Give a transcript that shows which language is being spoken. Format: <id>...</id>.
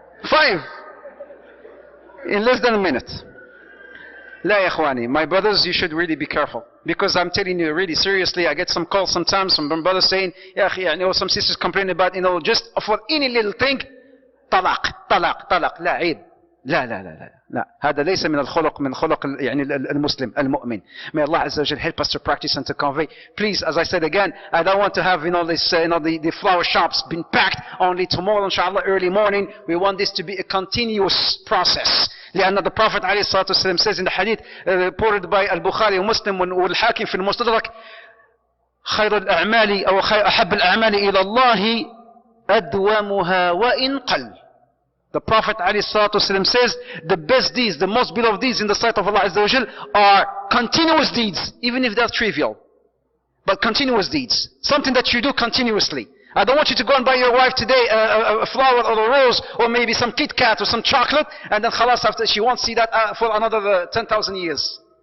<en>5. In less than a minute. La ya ikhwani, my brothers, you should really be careful. Because I'm telling you really seriously, I get some calls sometimes from brothers saying, "Ya akhi, some sisters complain about, just for any little thing, talaq.</en> <ar>La, عيب. لا. هذا ليس من الخلق من خلق المسلم المؤمن.</ar> <en>May Allah Azza wa Jal help us to practice and to convey. Please, as I said again, I don't want to have the flower shops been packed only tomorrow, inshallah, early morning. We want this to be a continuous process.</en> <ar>لأن</ar> <en>the Prophet</en> <ar>عليه الصلاة والسلام</ar> <en>says in the hadith reported by Al-Bukhari</en> <ar>ومسلم والحاكم في المستدرك خير الأعمال أو أحب الأعمال إلى الله أدومها وإن قل.</ar> <en>The Prophet ﷺ says, the best deeds, the most beloved deeds in the sight of Allah Azza wa Jal are continuous deeds, even if they're trivial. But continuous deeds. Something that you do continuously. I don't want you to go and buy your wife today a flower or a rose, or maybe some Kit Kat or some chocolate, and then khalas, after she won't see that for another 10,000 years.</en>